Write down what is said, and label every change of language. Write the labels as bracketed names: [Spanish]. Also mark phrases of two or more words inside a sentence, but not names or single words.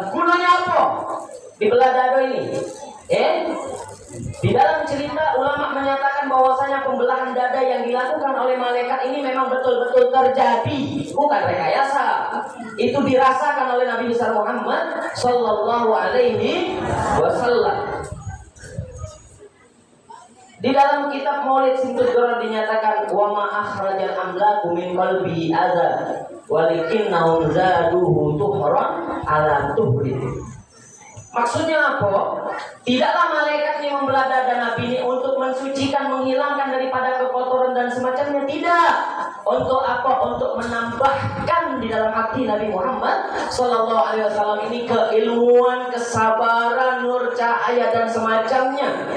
[Indonesian] Gunanya apa? Dibelah dada ini. Di dalam cerita ulama menyatakan bahwasanya pembelahan dada yang dilakukan oleh malaikat ini memang betul-betul terjadi, bukan rekayasa. Itu dirasakan oleh Nabi besar Muhammad [Arabic] صلى الله عليه وسلم. [Indonesian] Di dalam kitab Maulid Sintul Durar dinyatakan [Arabic] وما أخرج الأملاك من قلبه أذى ولكنهم زادوه طهرا على طهر. [Indonesian] Maksudnya apa? Tidaklah malaikat yang membelah dada Nabi ini untuk mensucikan, menghilangkan daripada kekotoran dan semacamnya, tidak. Untuk apa? Untuk menambahkan di dalam hati Nabi Muhammad [Arabic] صلى الله عليه وسلم [Indonesian] ini keilmuan, kesabaran, nur, cahaya dan semacamnya.